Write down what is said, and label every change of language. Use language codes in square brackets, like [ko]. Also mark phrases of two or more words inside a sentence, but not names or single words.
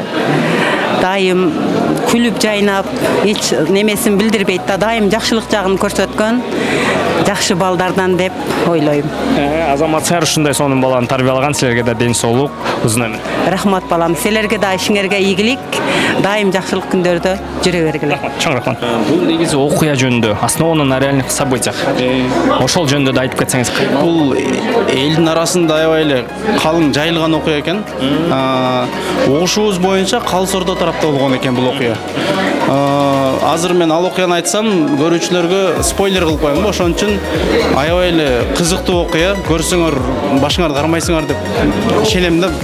[ky] Дайым күлүп жайнап, эч немесин билдирбейт да, дайым жакшылык жагын көрсөткөн жакшы балдардан деп ойлойм. Азамат сар ушундай сонун баланы тарбиялаган, силерге да ден соолук, узун өмүр. Рахмат балам, силерге да ишиңерге ийгилик, дайым жакшылык күндөрдө жүрө бергиле. Чоң рахмат. Бул негизи окуя жөнүндө, [ru] основано на реальных событиях. [ky] Ошол жөнүндө да айтып кетсеңиз. Бул элдин арасында аябай эле калың жайылган окуя экен. Угушубуз боюнча Калыс Ордо тарапта болгон экен бул окуя. Азыр мен ал окуяны айтсам, көрүүчүлөргө спойлер кылып коем. Ошон үчүн аябай эле кызыктуу окуя. Көрсөңөр башыңарды кармайсыңар деп ишенем да.